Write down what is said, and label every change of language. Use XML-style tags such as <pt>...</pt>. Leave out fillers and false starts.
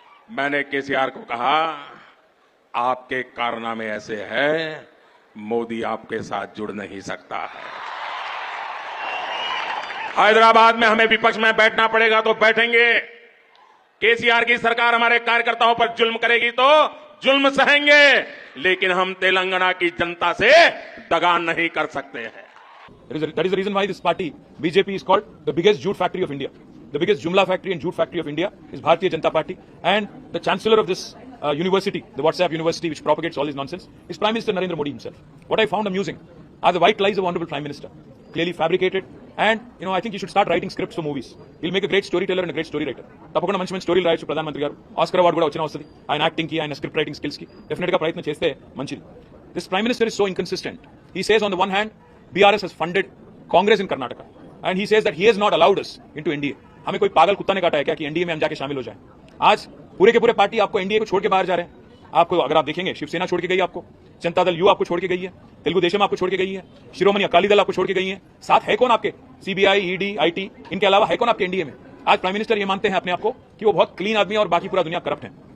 <hi>मैंने केसीआर को कहा, आपके कारनामे ऐसे हैं, मोदी आपके साथ जुड़ नहीं सकता है। हैदराबाद में हमें विपक्ष में बैठना पड़ेगा तो बैठेंगे। केसीआर की सरकार हमारे कार्यकर्ताओं पर जुल्म करेगी तो जुल्म सहेंगे, लेकिन हम तेलंगाना की जनता से दगा नहीं कर सकते हैं।</hi> <en>That is the reason why this party, BJP, is called the biggest jute factory of India. The biggest jumla factory and jute factory of India is Bharatiya Janata Party. And the chancellor of this university, the WhatsApp university which propagates all this nonsense, is Prime Minister Narendra Modi himself. What I found amusing are the white lies of Honorable Prime Minister, clearly fabricated. And, I think he should start writing scripts for movies. He'll make a great storyteller and a great story writer.</en> <te>తప్పకుండా మంచి స్టోరీలు రాయొచ్చు ప్రధానమంత్రి గారు. Oscar award కూడా వచ్చినా వస్తుంది ఆయన యాక్టింగ్ కి, ఆయన స్క్రిప్ట్ రైటింగ్ స్కిల్స్ కి. డెఫినెట్ గా ప్రయత్నం చేస్తే మంచిది.</te> <en>This Prime Minister is so inconsistent. He says on the one hand, BRS has funded Congress in Karnataka, and he says that he has not allowed us into NDA.</en> <hi>हमें कोई पागल कुत्ता ने काटा है क्या कि एनडीए में हम जाके शामिल हो जाएं? आज पूरे के पूरे पार्टी आपको एनडीए को छोड़ के बाहर जा रहे हैं। आपको, अगर आप देखेंगे, शिवसेना छोड़ के गई आपको, जनता दल यू आपको छोड़ के गई है, तेलुगु देशम आपको छोड़ के गई है, शिरोमणि अकाली दल आपको छोड़ के गई है। साथ है कौन आपके? सीबीआई, ईडी, आईटी, इनके अलावा है कौन आपके एनडीए में? आज प्राइम मिनिस्टर ये मानते हैं अपने आप को कि वो बहुत क्लीन आदमी है और बाकी पूरा दुनिया करप्ट है।</hi>